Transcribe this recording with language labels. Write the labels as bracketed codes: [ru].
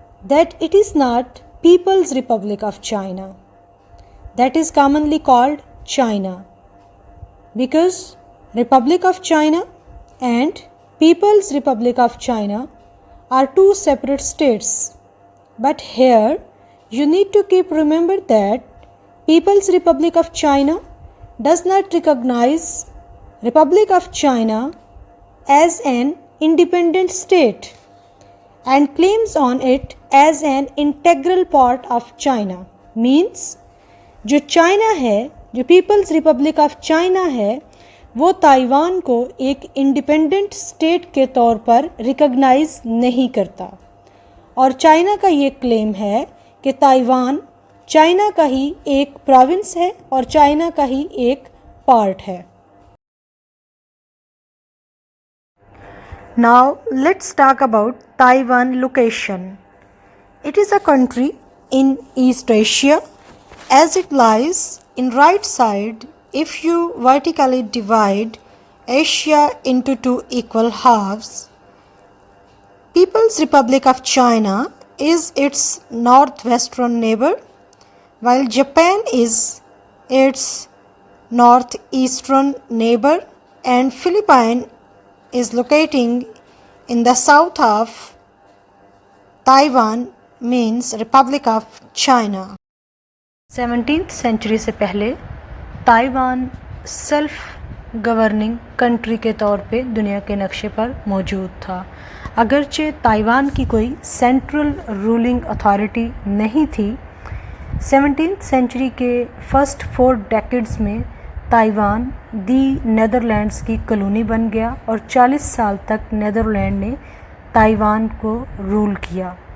[en] That it is not people's republic of China, that is commonly called China, because republic of China and People's Republic of China are two separate states. But here you need to keep remember that People's Republic of China does not recognize Republic of China as an independent state and claims on it as an integral part of China. [ur] Means جو China ہے، جو Peoples republic of China ہے، وہ Taiwan کو ایک independent state کے طور پر recognise نہیں کرتا، اور چائنا کا یہ کلیم ہے کہ تائیوان چائنا کا ہی ایک پروونس ہے اور چائنا کا ہی ایک پارٹ ہے۔ [en] Now let's talk about Taiwan location. It is a country in East Asia as it lies in right side if you vertically divide Asia into two equal halves. People's Republic of China is its northwestern neighbor, while Japan is its northeastern neighbor, and Philippines is locating in the south of Taiwan, means Republic of China. [ur] 17th century سے پہلے Taiwan self governing country کے طور پہ دنیا کے نقشے پر موجود تھا، اگرچہ تائیوان کی کوئی سینٹرل رولنگ اتھارٹی نہیں تھی۔ 17th سینچری کے فرسٹ 4 ڈیکیڈز میں تائیوان دی نیدرلینڈز کی کالونی بن گیا اور 40 سال تک نیدرلینڈ نے تائیوان کو رول کیا۔